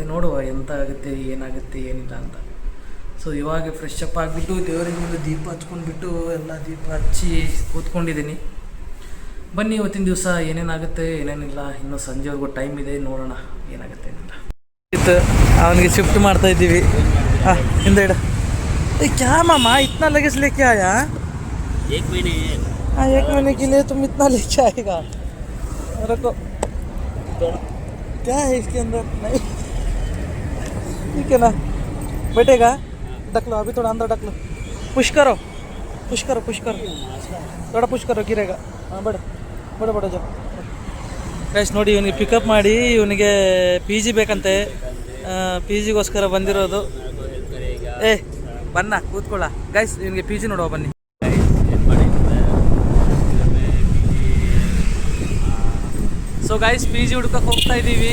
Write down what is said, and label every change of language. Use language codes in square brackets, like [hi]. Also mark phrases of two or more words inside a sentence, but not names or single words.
[kn] ನೋಡುವ ಎಂತ ಆಗುತ್ತೆ, ಏನಾಗುತ್ತೆ, ಏನಿಲ್ಲ ಅಂತ. ಸೊ ಇವಾಗ ಫ್ರೆಶ್ ಅಪ್ ಆಗಿಬಿಟ್ಟು ದೇವರಿಗೆ ಮುಂದೆ ದೀಪ ಹಚ್ಕೊಂಡ್ಬಿಟ್ಟು ಎಲ್ಲ ದೀಪ ಹಚ್ಚಿ ಕೂತ್ಕೊಂಡಿದ್ದೀನಿ. ಬನ್ನಿ ಇವತ್ತಿನ ದಿವಸ ಏನೇನಾಗುತ್ತೆ ಏನೇನಿಲ್ಲ. ಇನ್ನೂ ಸಂಜೆವರೆಗೂ ಟೈಮ್ ಇದೆ, ನೋಡೋಣ ಏನಾಗುತ್ತೆ ಏನಿಲ್ಲ. ಅವನಿಗೆ ಶಿಫ್ಟ್ ಮಾಡ್ತಾ ಇದ್ದೀವಿ. ಹಿಂದೆ ಇಡ [hi] क्या मामा इतना लगेज लेके आया? 1 महीने। हाँ 1 महीने के लिए तुम इतना लेके आएगा? रखो, क्या है इसके अंदर? नहीं ठीक है ना, बैठेगा? ढक लो अभी, थोड़ा अंदर ढक लो. पुश करो थोड़ा पुश करो, गिरेगा. हाँ बढ़ जा ಗೈಸ್. [kn] ನೋಡಿ ಇವನಿಗೆ ಪಿಕಪ್ ಮಾಡಿ, ಇವನಿಗೆ ಪಿ ಜಿ ಬೇಕಂತೆ. ಪಿ ಜಿಗೋಸ್ಕರ ಬಂದಿರೋದು. ಬನ್ನ ಕೂತ್ಕೊಳ್ಳ ಗೈಸ್, ಇವನಿಗೆ ಪಿ ಜಿ ನೋಡುವ ಬನ್ನಿ. ಸೊ ಗೈಸ್ ಪಿ ಜಿ ಹುಡ್ಕಕ್ಕೆ ಹೋಗ್ತಾ ಇದ್ದೀವಿ.